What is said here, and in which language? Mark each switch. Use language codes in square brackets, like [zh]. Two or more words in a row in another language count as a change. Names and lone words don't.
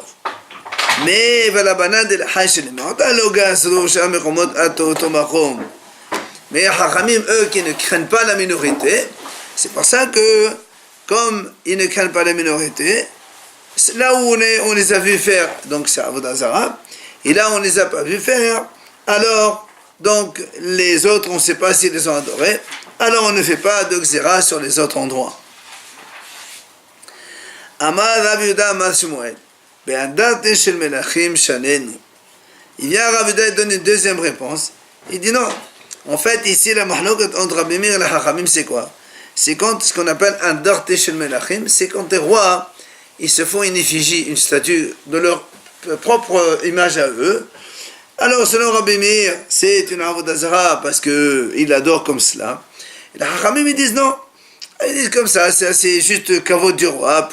[fr] Mais Hachamim, eux, qui ne craignent pas la minorité, c'est pour ça que, comme ils ne craignent pas la minorité, là où on les a vus faire, donc c'est [he] עבודה זרה, [fr] et là on ne les a pas vus faire, alors, donc, les autres, on ne sait pas s'ils les ont adorés, alors on ne fait pas de Xéra sur les autres endroits. [he] אמר רבי יהודה אמר שמואל, באנדרטי של מלכים שנינו. [fr] Il vient Rabbi Yehuda et donne une deuxième réponse. Il dit non. En fait, ici, la mahlokat entre Rabbi Meir et la Hachamim, c'est quoi? C'est quand ce qu'on appelle un [he] אנדרטי של מלכים, [fr] c'est quand les rois, ils se font une effigie, une statue de leur propre image à eux. Alors, selon Rabbi Meir, c'est une [he] עבודה זרה [fr] parce qu'il adore comme cela. Et les Hachamim, ils disent non. Ils disent comme ça, c'est juste kavod du roi.